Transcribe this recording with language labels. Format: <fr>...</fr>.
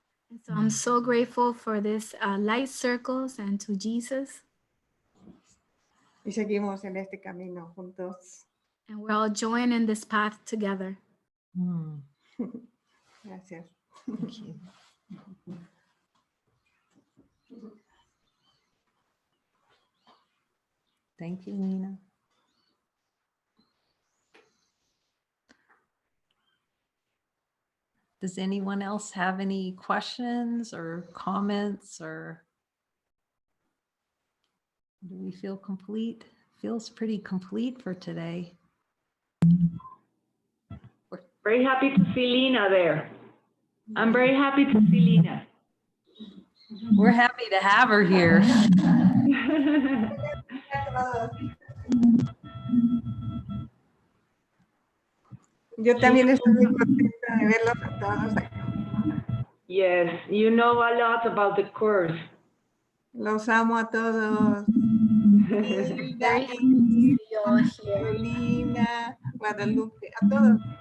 <en>And so I'm so grateful for this light circles and to Jesus.</en> <es>Y seguimos en este camino juntos.</es> <en>And we're all joining this path together.</en> <es>Gracias.</es> <en>Thank you. Thank you, Lena. Does anyone else have any questions or comments, or do we feel complete? Feels pretty complete for today. Very happy to see Lena there. I'm very happy to see Lena. We're happy to have her here.</en> <es>Yo también estoy muy contenta de verlos a todos.</es> <en>Yes, you know a lot about the course.</en> <es>Los amo a todos.</es> <en>Very happy to see you all here.</en> <es>Carolina, Guadalupe, a todos.</es>